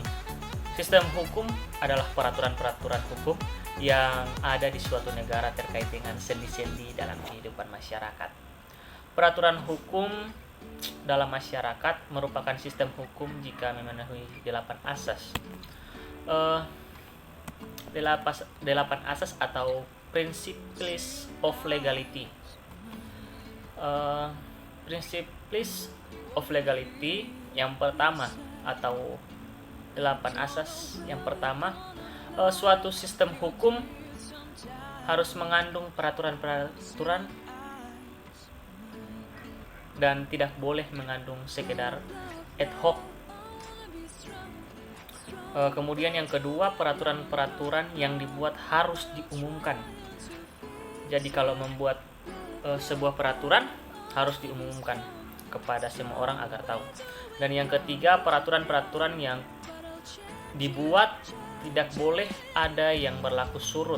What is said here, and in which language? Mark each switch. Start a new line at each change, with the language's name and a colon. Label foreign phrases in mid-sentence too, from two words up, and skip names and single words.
Indonesian: Sistem hukum adalah peraturan-peraturan hukum yang ada di suatu negara terkait dengan sendi-sendi dalam kehidupan masyarakat. Peraturan hukum dalam masyarakat merupakan sistem hukum jika memenuhi 8 asas. 8 asas atau
English: principles of legality. Principles of legality
Indonesian: yang pertama atau 8 asas. Yang pertama, suatu sistem hukum harus mengandung peraturan-peraturan dan tidak boleh mengandung sekedar
Latin: ad hoc.
Indonesian: Kemudian yang kedua, peraturan-peraturan yang dibuat harus diumumkan. Jadi kalau membuat sebuah peraturan harus diumumkan kepada semua orang agar tahu. Dan yang ketiga, peraturan-peraturan yang dibuat tidak boleh ada yang berlaku surut.